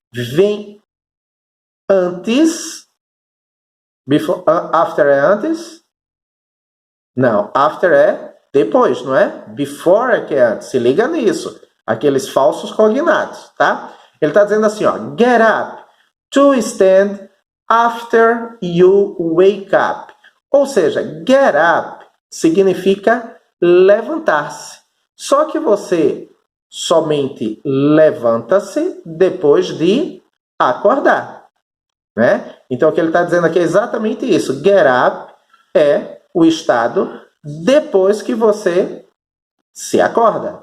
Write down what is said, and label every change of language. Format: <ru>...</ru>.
<pt>Vem antes. Before, after é antes? Não, after é depois, não é? Before é que é antes. Se liga nisso. Aqueles falsos cognatos, tá? Ele está dizendo assim, ó.</pt> <en>Get up to stand after you wake up.</en> <pt>Ou seja, get up significa levantar-se. Só que você somente levanta-se depois de acordar, né? Então, o que ele está dizendo aqui é exatamente isso. Get up é o estado depois que você se acorda.</pt>